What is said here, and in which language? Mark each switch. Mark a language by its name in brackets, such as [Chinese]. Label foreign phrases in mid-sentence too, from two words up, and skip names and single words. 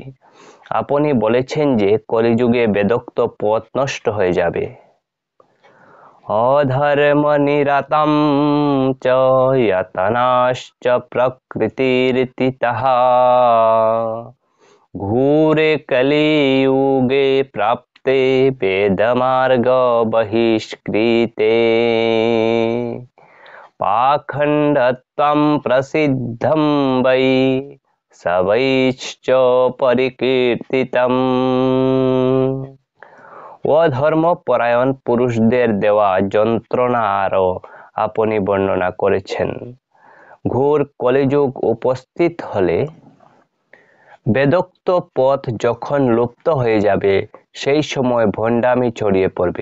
[Bangla] আপনি বলেছেন যে কলিযুগে বেদোক্ত পথ নষ্ট হয়ে যাবে। [Sanskrit] অধর্ম নিরতম চ যতনাশ্চ প্রকৃতিরিতিতঃ ঘোরে কলিযুগে प्राप्ते वेदमार्ग बहिष्कृते पाखण्डत्वं प्रसिद्धं वै सवैश्च परिकीर्तितम्। [Bangla] অধর্মপরায়ণ পুরুষদের দেওয়া যন্ত্রণারও আপনি বর্ণনা করেছেন। ঘোর কলিযুগ উপস্থিত হলে বেদোক্ত পথ যখন লুপ্ত হয়ে যাবে সেই সময় ভণ্ডামি ছড়িয়ে পড়বে।